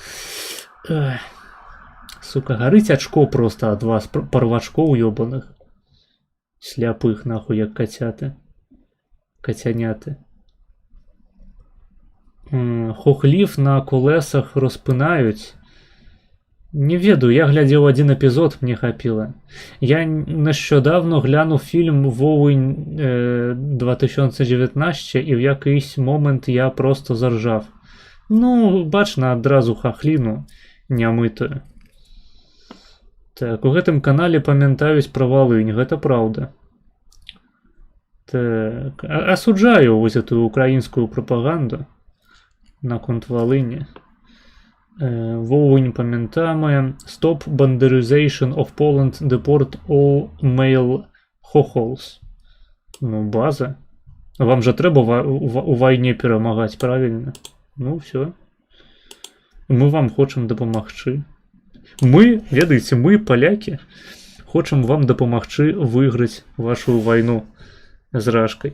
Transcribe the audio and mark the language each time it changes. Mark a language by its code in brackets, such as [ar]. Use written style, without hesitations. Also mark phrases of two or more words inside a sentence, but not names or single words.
[be] Сука, гарыць ачко проста ад вас, парвачкоў ёбаных. Сляпых, нахуй, як кацяты. Кацяняты. [uk] Хохлів на колесах розпинаюць. [be] Не ведаю, я глядзеў один эпізод, мне хапіла. [uk] Я нещодавно глянув фільм «Вовень 2019» і в якийсь момент я просто заржав. Ну, [be] бачна адразу хахліну нямытую. Так, у гэтым канале памятаюць пра Валынь, гэта праўда. Так, асуджаю вось эту украінскую прапаганду наконт Валыні. Вовень памятаем. [en] Stop banderization of Poland, deport all male hohols. [be] Ну, база. Вам же трэба у вайне перамагаць, правильно? Ну, все. Мы вам хочам дапамагчы. Мы, ведаеце, мы, палякі, хочам вам дапамагчы выйграць вашу вайну з рашкай.